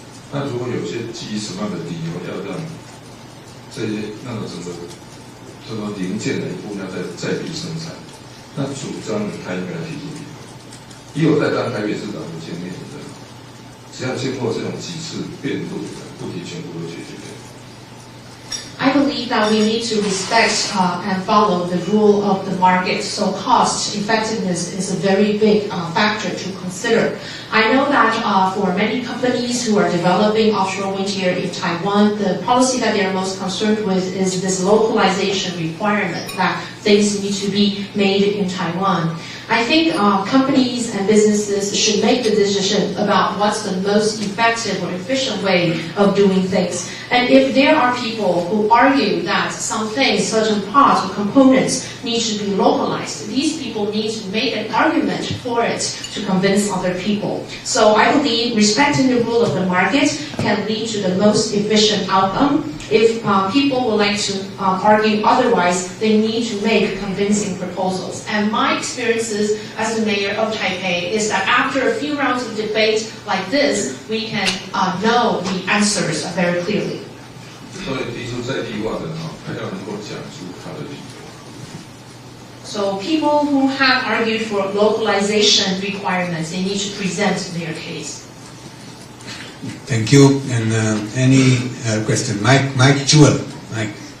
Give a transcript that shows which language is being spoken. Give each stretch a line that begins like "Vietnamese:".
Chinese: 那如果有些基于什么样的理由要让这些那种整个这个零件的一部分要在地生产，那主张人他应该提出理由。以我在当台北市长的经验的，只要经过这种几次辩论，问题全部都解决掉。
English: I believe that we need to respect and follow the rule of the market. So cost effectiveness is a very big factor to consider. I know that for many companies who are developing offshore wind here in Taiwan, the policy that they are most concerned with is this localization requirement that things need to be made in Taiwan. I think companies and businesses should make the decision about what's the most effective or efficient way of doing things. And if there are people who argue that some things, certain parts or components need to be localized, these people need to make an argument for it to convince other people. So I believe respecting the rule of the market can lead to the most efficient outcome. If people would like to argue otherwise, they need to make convincing proposals. And my experiences as the mayor of Taipei is that after a few rounds of debate like this, we can know the answers very clearly.
Chinese: 所以提出在地化的还要能够讲出他的理由。
English: So people who have argued for localization requirements, they need to present their case. Thank you. And any question? Mike Jewel. Mike.